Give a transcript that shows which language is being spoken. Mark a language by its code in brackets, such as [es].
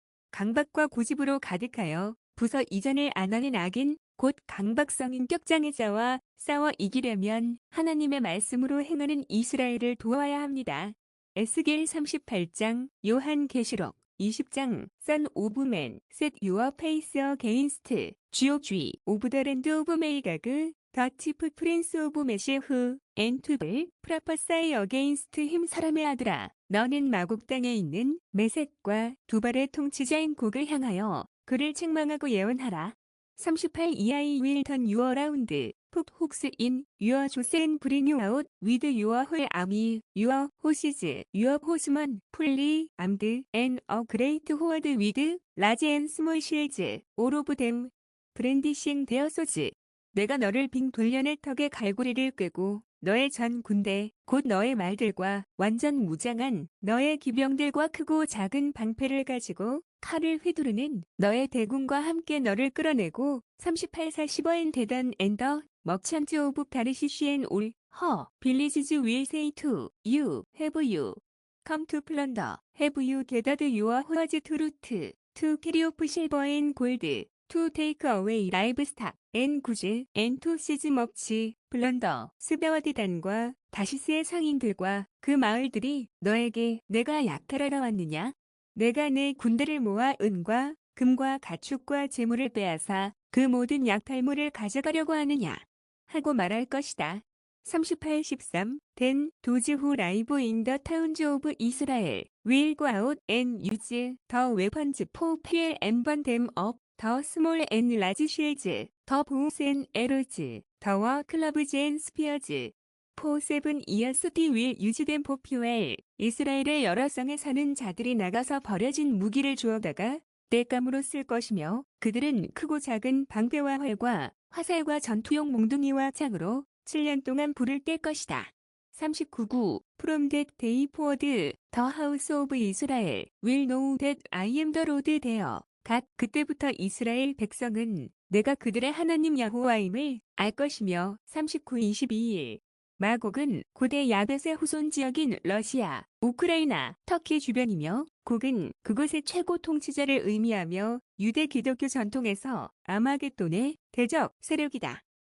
[ko] 강박과 고집으로 가득하여 부서 이전을 안 하는 악인 곧 강박성 인격장애자와 싸워 이기려면 하나님의 말씀으로 행하는 이스라엘을 도와야 합니다. 에스겔 38장, 요한계시록 20장, [en] Son of Man, set your face against, GOG, of the land of Magog, the chief prince of Meshech, and to prophesy against him. [ko] 사람의 아들아, 너는 마곡 땅에 있는 메셋과 두발의 통치자인 곡을 향하여 그를 책망하고 예언하라. [en] 38 I will turn you around, put hooks in your jaws and bring you out with your whole army, your horses, your horsemen, fully armed, and a great horde with large and small shields, all of them brandishing their swords. [ko] 내가 너를 빙 돌려내 턱에 갈고리를 꿰고 너의 전 군대 곧 너의 말들과 완전 무장한 너의 기병들과 크고 작은 방패를 가지고 칼을 휘두르는 너의 대군과 함께 너를 끌어내고 38-45인 [en] 대단 앤더 머찬트 오브 타르시시 앤 올 허 빌리지즈 will say to you have you come to plunder have you gathered your hoards to carry off silver and gold to take away livestock and goods and to seize much plunder. [ko] 스베와디단과 다시스의 상인들과 그 마을들이 너에게 내가 약탈하러 왔느냐? 내가 내 군대를 모아 은과 금과 가축과 재물을 빼앗아 그 모든 약탈물을 가져가려고 하느냐? 하고 말할 것이다. [en] 38-13 Then those who live in the towns of Israel will go out and use the weapons for fuel and burn them up. The small and large shields, the bows and arrows, the war clubs and spears. For 7 years they will use them for fuel. [ko] 이스라엘의 여러 성에 사는 자들이 나가서 버려진 무기를 주워다가 땔감으로 쓸 것이며 그들은 크고 작은 방패와 활과 화살과 전투용 몽둥이와 창으로 7년 동안 불을 뗄 것이다. [en] 39 From that day forward, the house of Israel will know that I am the Lord there. [ko] 갓 그때부터 이스라엘 백성은 내가 그들의 하나님 여호와임을 알 것이며 39-22 마곡은 고대 야벳의 후손 지역인 러시아, 우크라이나, 터키 주변이며 곡은 그곳의 최고 통치자를 의미하며 유대 기독교 전통에서 아마겟돈의 대적 세력이다.